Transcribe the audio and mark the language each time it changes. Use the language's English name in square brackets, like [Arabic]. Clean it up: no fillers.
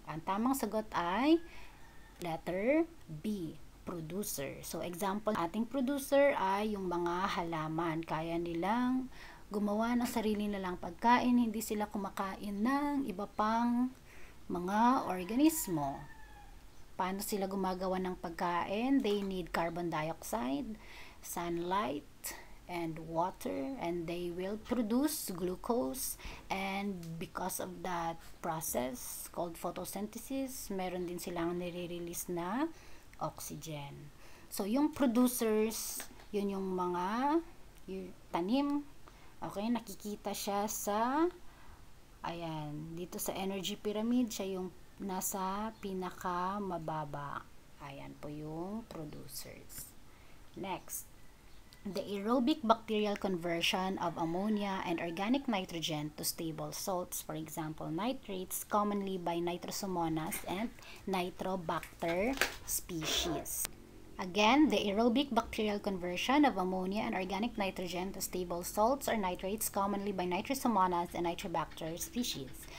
[Filipino] Ang tamang sagot ay letter B. Producer. So, example, ating producer ay yung mga halaman. Kaya nilang gumawa ng sarili nilang pagkain, hindi sila kumakain ng iba pang mga organismo. Paano sila gumagawa ng pagkain? [English] They need carbon dioxide, sunlight, and water, and they will produce glucose, and because of that process called photosynthesis, [Filipino] meron din silang nire-release na oxygen. So, yung producers, yun yung mga tanim. Okay, nakikita siya sa, ayan, dito sa energy pyramid, siya yung nasa pinaka mababa. Ayan po yung producers. [English] Next, the aerobic bacterial conversion of ammonia and organic nitrogen to stable salts, for example, nitrates, commonly by Nitrosomonas and Nitrobacter species. Again, the aerobic bacterial conversion of ammonia and organic nitrogen to stable salts or nitrates, commonly by Nitrosomonas and Nitrobacter species.